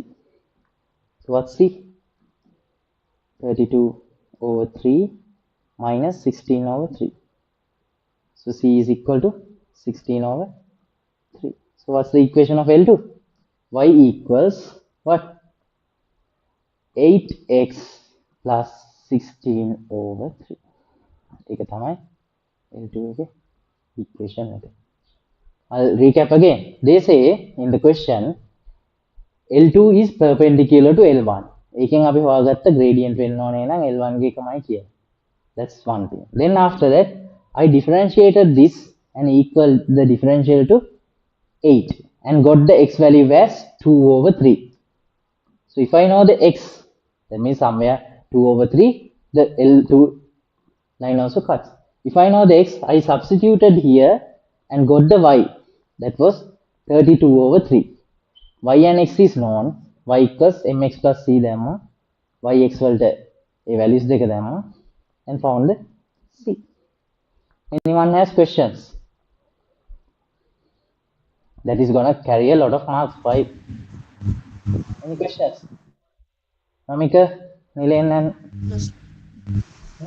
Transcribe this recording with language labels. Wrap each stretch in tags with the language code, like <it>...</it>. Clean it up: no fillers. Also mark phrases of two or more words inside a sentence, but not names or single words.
<en>So what's C? 32 over 3 minus 16 over 3. So C is equal to 16 over 3. So what's the equation of L2? Y equals what? 8x plus 16 over 3.</en> <si>ඒක තමයි L2 එකේ equation එක.</si> <en>I'll recap again. They say in the question L2 is perpendicular to L1.</en> <si>ඒකෙන් අපි හොයාගත්ත gradient වෙන්න ඕනේ නම් L1 ගේ එකමයි කියන්නේ.</si> <en>That's one thing. Then after that I differentiated this and equal the differential to 8 and got the x value as 2 over 3. So if I know the x, that means somewhere 2 over 3, the L2 line also cuts. If I know the x, I substituted here and got the y. That was 32 over 3. Y and x is known. Y equals mx plus c</en> <si>දැම්ම. yx වලට ඒ values දෙක දැම්ම</si> <en>and found the c. Anyone has questions? That is gonna carry a lot of marks. 5. Any questions? Namika, Nilen and no?</en>